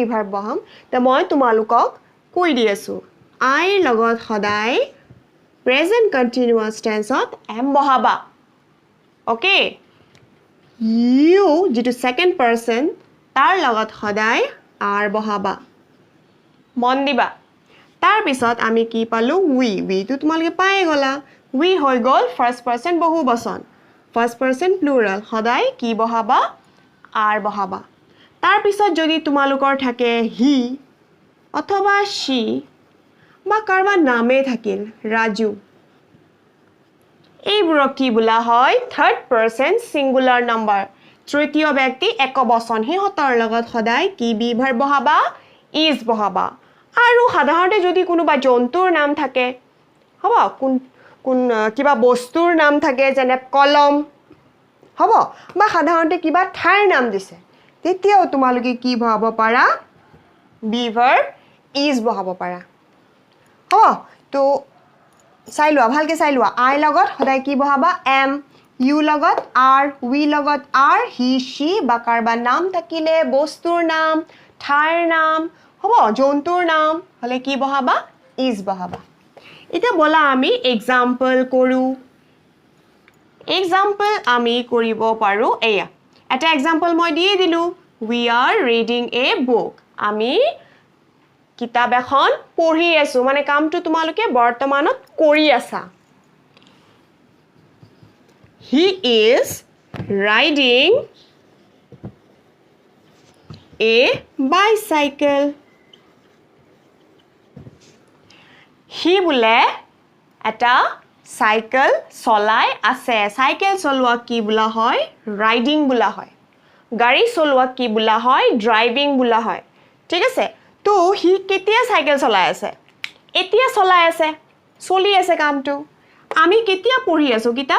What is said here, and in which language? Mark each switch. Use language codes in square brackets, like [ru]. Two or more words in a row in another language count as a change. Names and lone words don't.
[as] ভাৰ্ব বহাম তে মই তোমালোকক কৈ দি আছো আই লগত সদায় প্ৰেজেন্ট কন্টিনিউয়াস টেন্সত এম বহাবা ওকে ইউ যেটো [en] second person [as] তাৰ লগত সদায় আর বহাবা মন দিবা তাৰ পিছত আমি কি পালো উই তো তোমালোকে পাই গলা উই হৈ গল [en] first person [as] বহুবচন [en] first person plural [as] সদায় কি বহাবা আর বহাবা তাৰ পিছত যদি তোমালোকৰ থাকে হি অথবা she বা কাৰবা নামে থাকিল ৰাজু এইবোৰক কি বোলা হয় [en] third person singular number [as] তৃতীয় ব্যক্তি একবচন হিহতৰ লগত সদায় কি বি ভাৰ্ব বহাবা is বহাবা আৰু সাধাৰণতে যদি কোনোবা জন্তুৰ নাম থাকে হ'ব কোন কিবা বস্তুৰ নাম থাকে যেনে কলম হ'ব বা সাধাৰণতে কিবা ঠাইৰ নাম দিছে তেতিয়াও তোমালোকে কি বহাব পাৰা বি ভাৰ্ব is বহাব পাৰা হ'ব তো চাই লোৱা ভালকে চাই লোৱা আই লগত সদায় কি বহাবা am ইউ লগত [en] are we [as] লগত [en] are he she [as] বা কাৰবা নাম থাকিলে বস্তুৰ নাম ঠাইৰ নাম হ'ব জন্তুৰ নাম হলে কি বহাবা is বহাবা এটা বলা আমি এক্সাম্পল কৰো এক্সাম্পল আমি কৰিব পাৰো এয়া এটা এক্সাম্পল মই দিয়ে দিলো [en] we are reading a book [as] আমি কিতাপ এখন পঢ়ি আছো মানে কামটো তোমালোকে বৰ্তমানত কৰি আছা [en] he is riding a bicycle [as] he বোলে এটা সাইকেল চলাই আছে সাইকেল চলোৱা কি বোলা হয় রাইডিং বোলা হয় গাড়ী চলোৱা কি বোলা হয় ড্ৰাইভিং বোলা হয় ঠিক আছে তো হি কেতিয়া সাইকেল চলাই আছে এতিয়া চলাই আছে চলি আছে কামটো আমি কেতিয়া পঢ়ি আছো কিতাপ